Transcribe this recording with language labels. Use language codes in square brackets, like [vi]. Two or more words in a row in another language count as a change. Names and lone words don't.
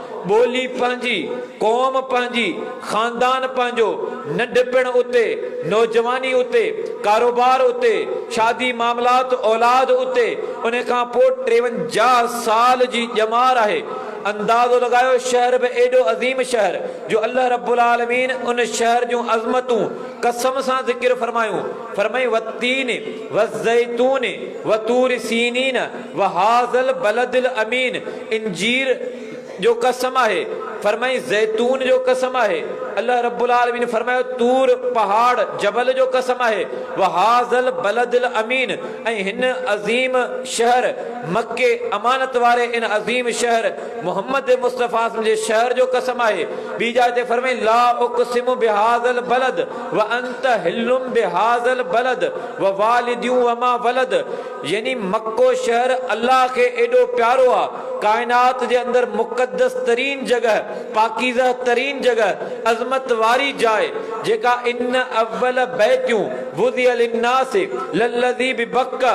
[sd] ॿोली पंहिंजी, क़ौम पंहिंजी, ख़ानदान पंहिंजो, नंढपिण उते, नौजवानी उते, कारोबार उते, शादी मामलात औलाद उते, उन खां पोइ 53 साल जी ॼमार आहे। अंदाज़ो लगायो शहर बि एॾो अज़ीम शहर जो [ar] الله رب العالمين [sd] उन शहर जूं अज़मतूं कसम सां ज़िक्र फरमायूं। [ar] फरमाई والتين والزيتون وطور سينين وهذا البلد الأمين. [sd] इंजीर जो कसम आहे, फरमाई ज़ैतून जो कसम आहे, [ar] الله رب العالمين [sd] फरमायो तूर पहाड़ जबल जो कसम आहे, [ar] وهذا البلد الأمين. [sd] ऐं हिन अज़ीम शहर मक्के अमानत वारे इन अज़ीम शहर मोहम्मद मुस्तफ़ा जे शहर जो कसम आहे। [ar] ॿी जाइ ते फरमाई لا أقسم بهذا البلد و أنت حل بهذا البلد و والد وما ولد. [sd] यानी मक्को शहर अल्लाह खे एॾो प्यारो आहे, कायनात जे अंदरि मुक़द्दस तरीन जगह, पाकीज़ा तरीन जगह, अज़मत वारी जाइ जेका [ar] إن أول بيت وضع للناس للذي ببكة.